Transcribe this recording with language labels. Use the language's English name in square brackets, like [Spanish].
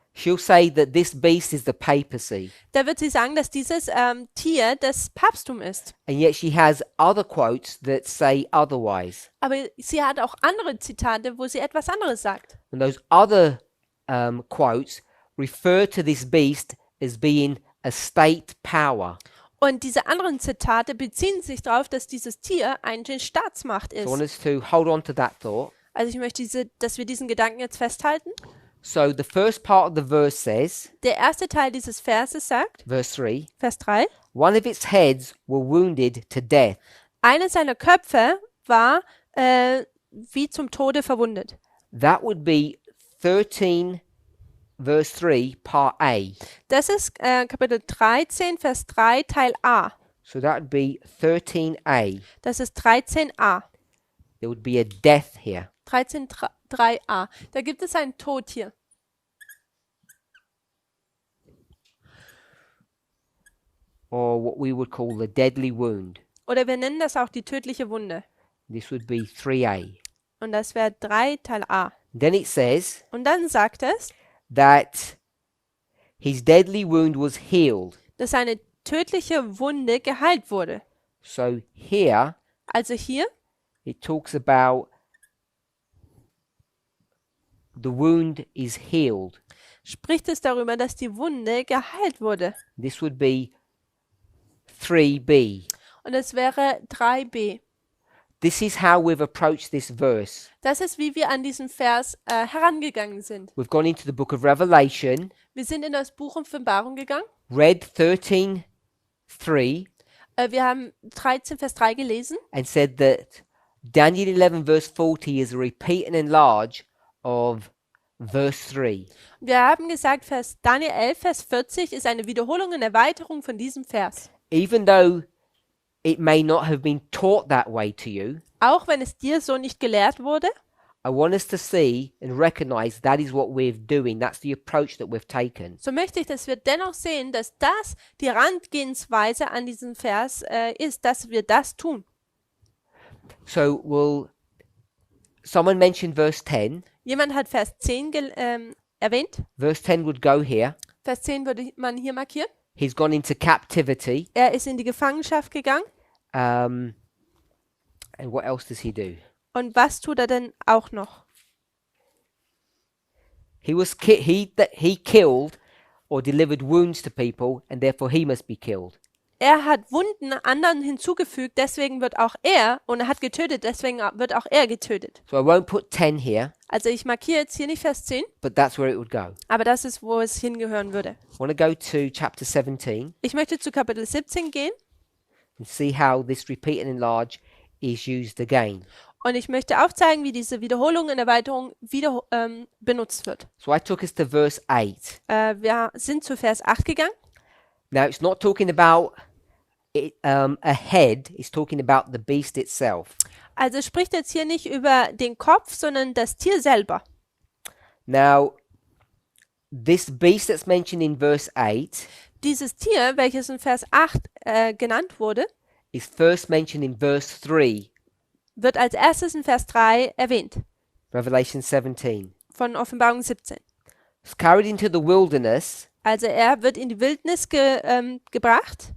[English] she'll say that this beast is the papacy. [German] da wird sie sagen, dass dieses Tier das Papsttum ist. [English] And yet she has other quotes that say otherwise. [German] Aber sie hat auch andere Zitate, wo sie etwas anderes sagt. [English] And those other quotes refer to this beast as being a state power. [German] Und diese anderen Zitate beziehen sich darauf, dass dieses Tier eine Staatsmacht [English] So I want [German] ist. [English] us to hold on to that thought. [German] Also ich möchte, dass wir diesen Gedanken jetzt festhalten. [English] So the first part of the verse says, [German] Der erste Teil dieses Verses sagt, [English] verse 3, [German] Vers 3, [English] one of its heads were wounded to death. [German] einer seiner Köpfe war wie zum Tode verwundet. [English] That would be 13, verse 3, part A. [German] Das ist Kapitel 13, Vers 3, Teil A. [English] So that would be 13a. [German] Das ist 13a. [English] There would be a death here. [German] 13.3a. Da gibt es einen Tod hier. [English] Or what we would call the deadly wound. [German] Oder wir nennen das auch die tödliche Wunde. [English] This would be 3a. [German] Und das wäre 3 Teil A. [English] Then it says [German] Und dann sagt es, [English] that his deadly wound was healed. [German] dass seine tödliche Wunde geheilt wurde. [English] So here [German] Also hier [English] it talks about the wound is healed. [German] spricht es darüber, dass die Wunde geheilt wurde. [English] This would be 3b. [German] Und es wäre 3b. [English] This is how we've approached this verse. [German] Das ist, wie wir an diesen Vers herangegangen sind. [English] We've gone into the book of Revelation, [German] Wir sind in das Buch Offenbarung gegangen. [English] read 13:3, [German] Wir haben 13 Vers 3 gelesen. [English] and said that Daniel 11 verse 40 is a repeat and enlarge of verse 3. [German] Wir haben gesagt, Daniel 11, Vers 40 ist eine Wiederholung und Erweiterung von diesem Vers. [English] even though it may not have been taught that way to you, [German] Auch wenn es dir so nicht gelehrt wurde, [English] I want us to see and recognize that is what we're doing. That's the approach that we've taken. [German] so möchte ich, dass wir dennoch sehen, dass das die Herangehensweise an diesem Vers ist, dass wir das tun. [English] So will someone mention verse 10? [German] Jemand hat Vers 10 erwähnt. [English] Verse 10 would go here. [German] Vers 10 würde man hier markieren. [English] He's gone into captivity. [German] Er ist in die Gefangenschaft gegangen. [English] And what else does he do? [German] Und was tut er denn auch noch? [English] He killed or delivered wounds to people, and therefore he must be killed. [German] Er hat Wunden anderen hinzugefügt, deswegen wird auch er, und er hat getötet, deswegen wird auch er getötet. [English] So I won't put 10 here, [German] Also ich markiere jetzt hier nicht Vers 10, [English] but that's where it would go. [German] aber das ist, wo es hingehören würde. [English] I want to go to chapter 17 [German] Ich möchte zu Kapitel 17 gehen [English] and see how this repeat and enlarge is used again. [German] und ich möchte aufzeigen, wie diese Wiederholung und Erweiterung wieder benutzt wird. [English] So I took us to verse 8. [German] Wir sind zu Vers 8 gegangen. [English] Now it's not talking about a head, it's talking about the beast itself. [German] Also es spricht jetzt hier nicht über den Kopf, sondern das Tier selber. [English] Now, this beast that's mentioned in verse 8 [German] Dieses Tier, welches in Vers 8 genannt wurde, [English] is first mentioned in verse 3, [German] wird als erstes in Vers 3 erwähnt, [English] Revelation 17. [German] von Offenbarung 17. [English] It's carried into the wilderness, [German] Also er wird in die Wildnis gebracht